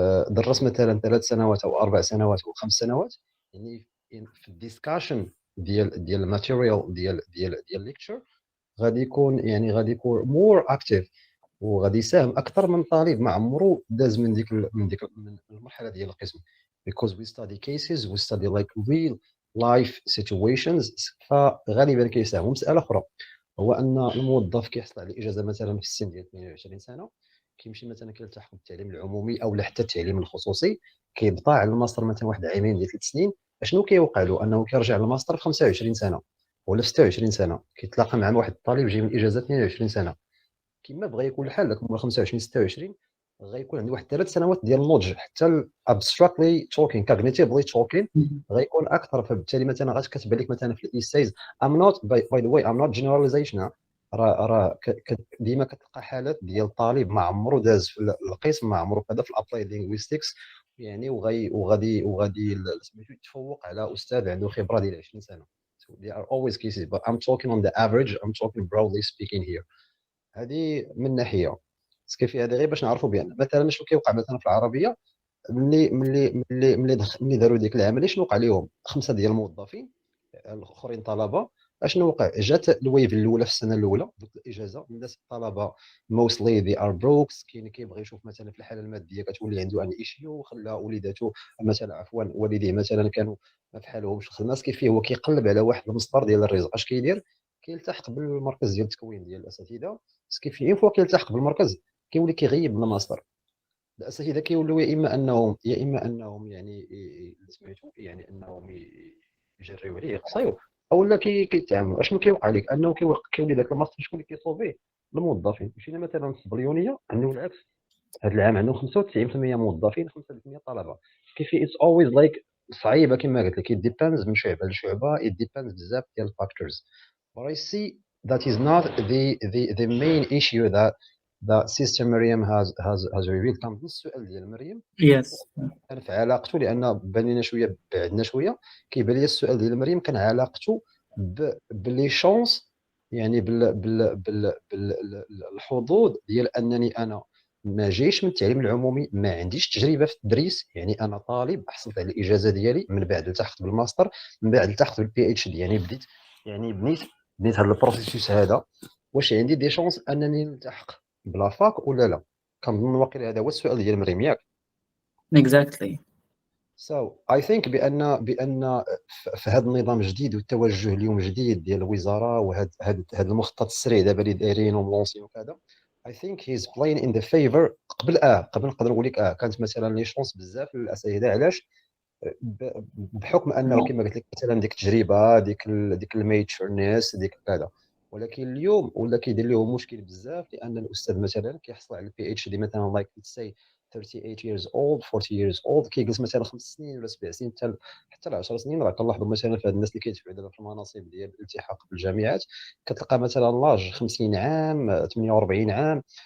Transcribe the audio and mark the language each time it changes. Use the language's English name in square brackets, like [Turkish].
[Arabic] درس مثلا 3 سنوات او 4 سنوات او 5 سنوات، يعني في الديسكاشن ديال الماتيريال ديال الليكتشر غادي يكون مور اكتيف وغادي يساهم اكثر من طالب ما عمرو داز من من المرحله ديال القسم. [English] because we study cases we study like real life situations. [Arabic] فغالبا كيساهم. مساله اخرى هو ان الموظف كيحصل على اجازه مثلا في السن ديال 22 سنه، كيمشي مثلا كيلتحق بالتعليم العمومي او حتى التعليم الخصوصي، كيبقى على الماستر مثلا واحد عامين ديال 3 سنين. اشنو كيوقع له؟ انه كيرجع للماستر في 25 سنه ولا 26 سنه، كيتلاقى مع واحد الطالب جاي من الاجازه 22 سنه. كما بغى يكون الحال لك 25 26 غيكون عندي واحد 3 سنوات ديال النضج، حتى [English] abstractly talking cognitively talking [Arabic] غيكون اكثر. فبالتالي مثلا كتبان لك مثلا في الايسايز [English] I'm not by the way I'm not generalization. [Arabic] راه ديما كتلقى حالات ديال طالب ما عمرو داز في القسم، ما عمرو كذا في الابلاي لينغويستكس يعني وغادي سميتو يتفوق على استاذ عنده خبره ديال 20 سنه. [English] So there are always cases but I'm talking on the average, I'm talking broadly speaking here. [Arabic] هذه من ناحيه باسكو في هذا غير باش نعرفوا بان مثلا شنو كيوقع مثلا في العربيه. ملي داروا ديك العمليه شنو وقع لهم؟ 5 ديال الموظفين الاخرين طلبه. اشنو وقع؟ جات الويف الاولى في السنه الاولى دوك الاجازه الناس الطلبه [English] Mostly they are broke. [Arabic] كاين كيبغي يشوف مثلا في الحاله الماديه كتولي عنده ان ايشيو، خلى وليداتو مثلا عفوا والديه مثلا كانوا ما في حالهمش الخدمه. كيف فيه هو كيقلب على واحد المسطر ديال الرزق. اش كيدير؟ كيلتحق بالمركز ديال التكوين ديال الاساتذه. كيف اون فوا كيلتحق بالمركز كيولي كيغيب من الماستر. الاساتذه كيولوا يا اما انهم يعني سميتو يعني انهم يجريو عليه يقصيو اولا كيتعاملوا. اشنو كيوقع لك؟ انه كيولي ذاك الماستر شكون اللي كيصوفيه؟ الموظفين. مشينا مثلا الصبليونيه عندهم العكس، هذا العام عندهم 95% موظفين 5% طلبه. كيف [English] it's always like [Arabic] صعيبه كما قلت لك. ديبيندز من شعبه لشعبه، ديبيندز بزاف ديال الفاكتورز. [English] but I see that is not the main issue that sister Miriam has revealed. [Arabic] كان السؤال ديال مريم [English] Yes. [Arabic] كان في علاقته لان بان لنا شويه بعدنا شويه. كيبان لي السؤال ديال مريم كان علاقته بلي شونس يعني بالحظوظ ديال انني انا ما جايش من التعليم العمومي، ما عنديش تجربه في التدريس. يعني انا طالب حصلت على الاجازه ديالي من بعد التحقت بالماستر، من بعد التحقت بالبي اتش دي. يعني بنيت هذا البروسيسوس هذا. واش عندي دي شونس انني نلتحق بلا فاك ولا لا؟ كنظن واقيلا هذا هو السؤال ديال مريم ياك. [English] Exactly. So I think [Arabic] بان في هذا النظام الجديد والتوجه اليوم جديد ديال الوزاره وهذا المخطط السريع دابا اللي دايرين وملونسين وكذا. [English] I think he's playing in the favor. [Arabic] قبل نقدر نقول لك كانت مثلا لي شونس بزاف للاساتذه. علاش؟ بحكم انه كما قلت لك مثلا ديك التجربه ديك الميتشورنس ديك كذا. ولكن اليوم ولا كيدير لهم مشكل بزاف، لان الاستاذ مثلا كيحصل على البي اتش دي مثلا لايك سي [English] 38 years old 40 years old، [Arabic] كيجلس مثلا 5 سنين ولا 7 سنين حتى ل 10 سنين. راه كنلاحظوا مثلا في هاد الناس اللي كيدفعوا دابا في المناصب ديال الالتحاق بالجامعات كتلقى مثلا لاج 50 عام 48 عام.